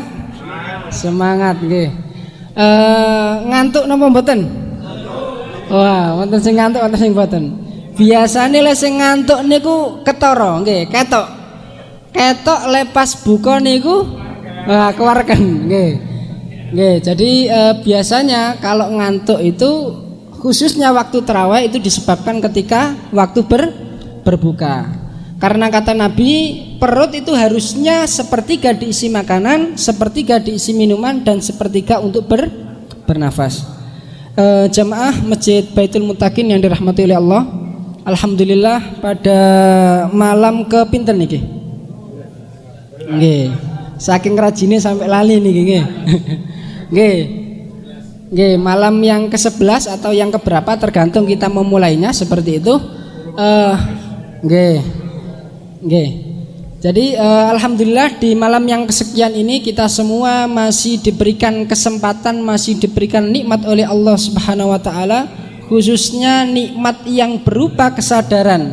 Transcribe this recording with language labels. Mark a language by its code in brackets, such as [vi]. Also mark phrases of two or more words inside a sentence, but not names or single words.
[jv] Semangat nggih. Ngantuk napa mboten? Wah, wonten sing ngantuk, wonten sing mboten. Biasane lek sing ngantuk niku ketara nggih, ketok lepas buka niku keluarkan nggih. [id] Jadi biasanya kalau ngantuk itu khususnya waktu tarawih itu disebabkan ketika waktu berbuka. Karena kata Nabi, perut itu harusnya sepertiga diisi makanan, sepertiga diisi minuman, dan sepertiga untuk bernafas. Jamaah Masjid Baitul Muttaqin yang dirahmati oleh Allah, alhamdulillah pada malam [jv] kepinten niki. Nggih. Saking rajine sampai lali niki nggih. [id] Nggih, malam yang ke-11 atau yang keberapa tergantung kita memulainya seperti itu. Nggih. Jadi alhamdulillah di malam yang kesekian ini kita semua masih diberikan kesempatan, masih diberikan nikmat oleh [ar] Allah Subhanahu wa taala, [id] khususnya nikmat yang berupa kesadaran.